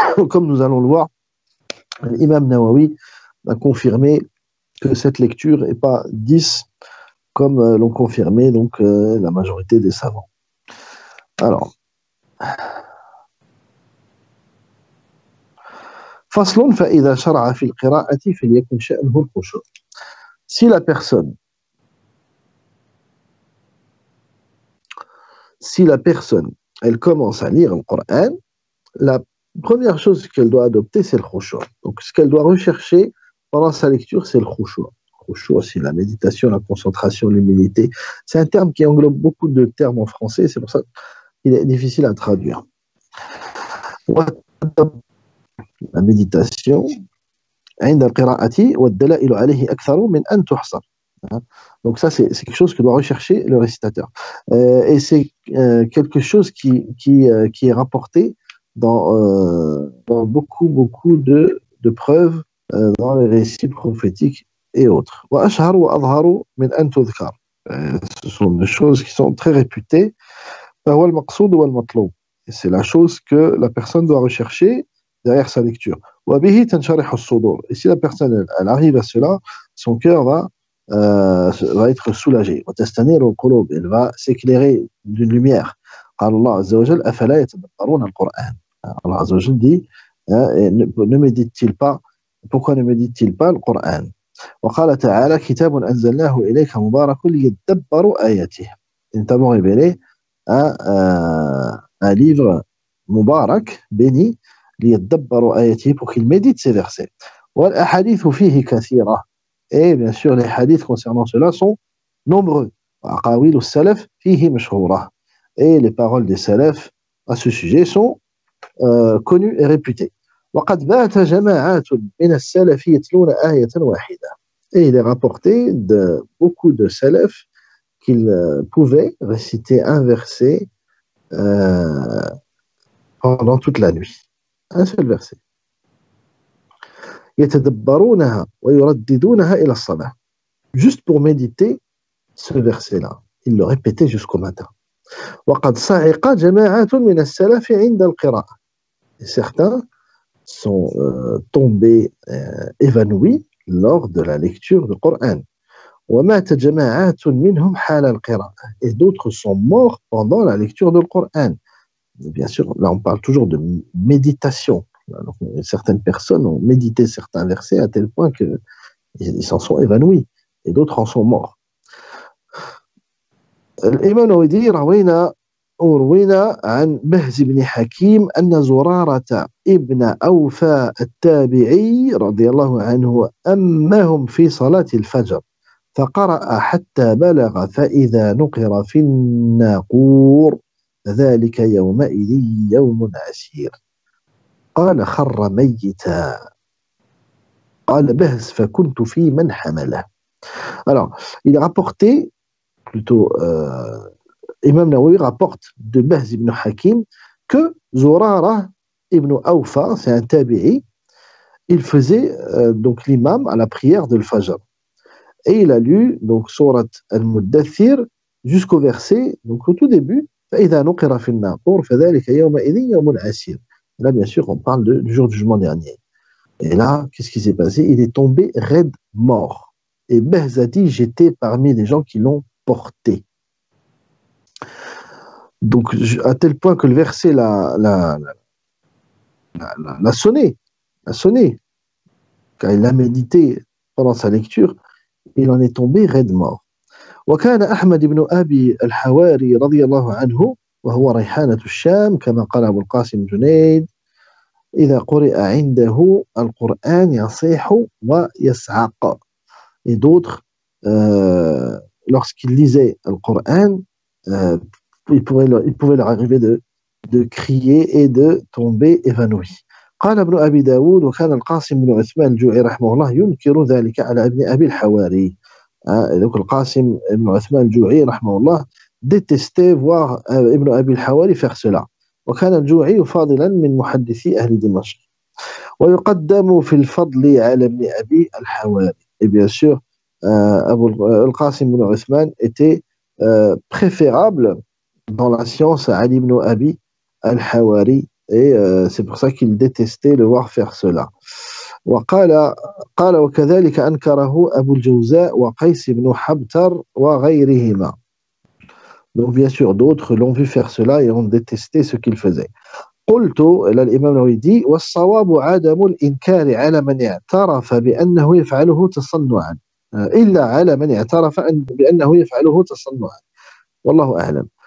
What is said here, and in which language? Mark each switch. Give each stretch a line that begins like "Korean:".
French: Comme nous allons le voir, l'imam Nawawi a confirmé que cette lecture n'est pas 10 comme l'ont confirmé donc la majorité des savants. Alors,
Arabic: فصل فإذا شرع في القراءة فليكن شأنه الخشوع.
French: Si la personne, elle commence à lire le Coran, la première chose qu'elle doit adopter, c'est le khushu'. Donc, ce qu'elle doit rechercher pendant sa lecture, c'est le khushu'. Khushu', c'est la méditation, la concentration, l'humilité. C'est un terme qui englobe beaucoup de termes en français, c'est pour ça qu'il est difficile à traduire. La méditation,
Arabic: عند القراءة والدلائل عليه أكثر من أن تحصر.
French: Donc ça, c'est quelque chose que doit rechercher le récitateur. Et c'est quelque chose qui est rapporté dans beaucoup de preuves dans les récits prophétiques et autres.
Arabic: وأشهر وأظهر من أن تذكر.
French: Ce sont des choses qui sont très réputées.
Arabic: فهو المقصود والمطلوب.
French: C'est la chose que la personne doit rechercher derrière sa lecture.
Arabic: وبه تنشرح الصدور.
French: Et si la personne elle arrive à cela, son cœur va être soulagé.
Arabic: وتستنير القلوب.
French: Elle va s'éclairer d'une lumière.
Arabic: قال الله عز وجل أفلا يتدبرون القرآن.
French: Allah
Arabic: عز وجل
French: dit ne médite-t-il pas, pourquoi ne médite-t-il pas le Coran?
Arabic: وقال تعالى كتاب أنزلناه إليك مبارك ليدبروا آياته.
French: Nous t'avons révélé un livre
Arabic: مبارك
French: béni
Arabic: ليدبروا آياته
French: pour qu'il médite ses versets.
Arabic: والأحاديث فيه كثيرة.
French: Et bien sûr les hadiths concernant cela sont nombreux.
Arabic: وأقاويل السلف فيه مشهورة.
French: Et les paroles des salafs à ce sujet sont connues et réputées.
Arabic: وقد بات جماعات من السلف يتلون آية واحدة.
French: Et il est rapporté de beaucoup de salafs qu'ils pouvaient réciter un verset pendant toute la nuit. Un seul verset.
Arabic: يتدبرونها ويرددونها إلى الصباح.
French: Juste pour méditer ce verset-là. Ils le répétaient jusqu'au matin.
Arabic: وقد صعق جماعات من السلف عند القراءة.
French: Et certains sont tombés évanouis lors de la lecture du Coran.
Arabic: ومات جماعات منهم حال القراءة.
French: Et d'autres sont morts pendant la lecture du Coran. Bien sûr, là on parle toujours de méditation. Alors, certaines personnes ont médité certains versets à tel point qu'ils s'en sont évanouis et d'autres en sont morts.
Arabic: الإمام النووي روينا عن بهز بن حكيم أن زرارة ابن أوفى التابعي رضي الله عنه أمهم في صلاة الفجر فقرأ حتى بلغ فإذا نقر في الناقور فذلك يومئذ يوم عسير قال خر ميتا قال بهز فكنت في من حمله.
French: Alors, il est rapporté plutôt Imam Nawawi rapporte de Bahz ibn Hakim que Zurara ibn Awfa, c'est un tabi'i, il faisait donc l'imam à la prière de l'Fajr. Et il a lu donc Surat al-Muddathir jusqu'au verset, donc au tout début,
Arabic: فَإِذَا نُقِرَ فِي النَّاقُورِ فَذَلِكَ يَوْمَئِذٍ يَوْمٌ عَسِيرٌ.
French: Là, bien sûr, on parle du jour du jugement dernier. Et là, qu'est-ce qui s'est passé? Il est tombé raide mort. Et Bahz a dit, j'étais parmi les gens qui l'ont porté. Donc, à tel point que le verset l'a sonné, car il l'a médité pendant sa lecture, il en est tombé raide mort.
Arabic: وكان أحمد بن أبي الحواري رضي الله عنه وهو ريحانة الشام كما قال أبو القاسم جنيد إذا قرئ عنده القرآن يصيح ويصعق.
French: Et d'autres, lorsqu'ils lisaient le Coran, il pouvait leur arriver de crier et de tomber évanoui.
Arabic: قال ابن أبي داود وكان القاسم بن عثمان الجوعي رحمه الله ينكر ذلك على ابن أبي الحواري.
French: Donc le Qasim ibn Uthman al-Ju'i
Arabic: رحمه الله
French: détestait voir Ibn Abi al-Hawari faire cela.
Arabic: وكان الجوعي فاضلا من محدثي أهل دمشق. ويقدم في الفضل على ابن أبي الحواري.
French: Et bien sûr, Al-Qasim ibn Uthman était préférable dans la science à Ali ibn Abi al-Hawari et c'est pour ça qu'il détestait le voir faire cela.
Arabic: قال وكذلك أنكره أبو الجوزاء وقيس بن حبتر وغيرهما.
French: Donc bien sûr d'autres l'ont vu faire cela et ont détesté ce qu'il faisait.
Arabic: قلت
French: là l'imam Nawawi dit
Arabic: والصواب عدم الإنكار على من اعترف بأنه يفعله تصنعا إلا على من اعترف بأنه يفعله تصنعا والله أعلم.